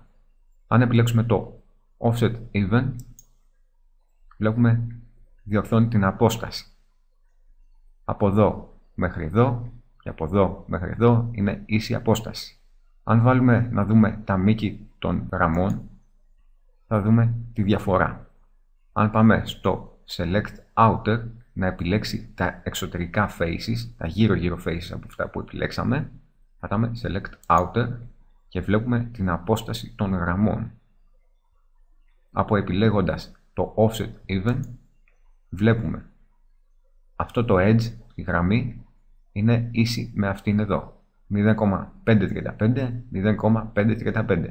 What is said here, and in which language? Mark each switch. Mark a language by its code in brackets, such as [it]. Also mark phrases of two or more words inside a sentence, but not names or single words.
[el] Αν επιλέξουμε το [en] offset even, [el] βλέπουμε διορθώνει την απόσταση. Από εδώ μέχρι εδώ και από εδώ μέχρι εδώ είναι ίση απόσταση. Αν βάλουμε να δούμε τα μήκη των γραμμών, θα δούμε τη διαφορά. Αν πάμε στο [en] select outer, [el] να επιλέξει τα εξωτερικά faces, τα γύρω-γύρω faces από αυτά που επιλέξαμε, πατάμε [en] select outer [el] και βλέπουμε την απόσταση των γραμμών. Από επιλέγοντας το [en] offset even, [el] βλέπουμε αυτό το edge, η γραμμή, είναι ίση με αυτήν εδώ. 0,535, 0,535.